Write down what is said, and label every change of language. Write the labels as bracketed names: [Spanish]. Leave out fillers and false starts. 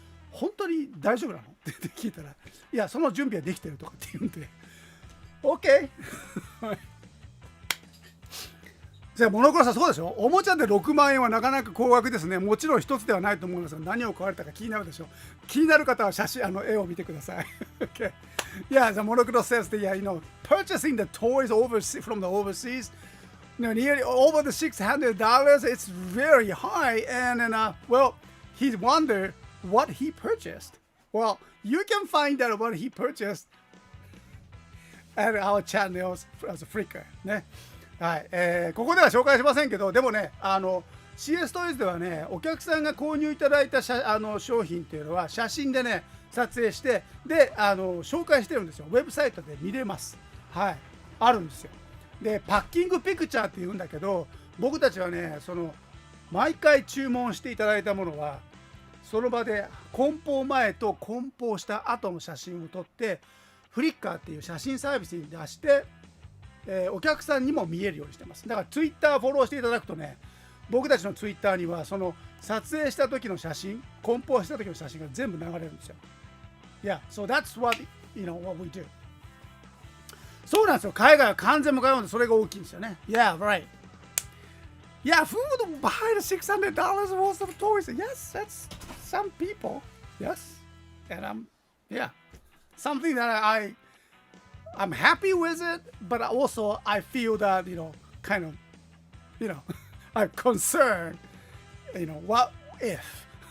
[Japanese] 本当に大丈夫なのって聞いたら、いや、その準備はできてるとかって言うんで、OK! じゃあモノクロさんそうでしょ。おもちゃで6万円はなかなか高額ですね。もちろん一つではないと思いますが、何を買われたか気になるでしょう。気になる方は写真絵を見てください。 [English] Okay. Yeah, the monochrome says that purchasing the toys overseas from the overseas, nearly over the $600, it's very high. And well, he wondered what he purchased. Well, you can find out what he purchased at our channels as a Flickr ね。 [Japanese] はい、ここでは紹介しませんけど、でもね、CS トイズではね、お客さんが購入いただいた商品っていうのは写真でね、撮影して、で、紹介してるんですよ。ウェブサイトで見れます。はい、あるんですよ。で、パッキングピクチャーっていうんだけど、僕たちはね、毎回注文していただいたものは、その場で梱包前と梱包した後の写真を撮って、フリッカーっていう写真サービスに出して、お客さんにも見えるようにしてます。だからツイッターフォローしていただくとね、僕たちのツイッターにはその撮影した時の写真、梱包した時の写真が全部流れるんですよ。 [English] Yeah, so that's what we do. [Japanese] そうなんですよ。海外は完全無料でそれが大きいんですよね。 [English] Yeah, right. Yeah, who would buy the $600 worth of toys? Yes, that's some people. Yes, and yeah, something that I'm happy with it, but also I feel that, kind of, I'm concerned, what if?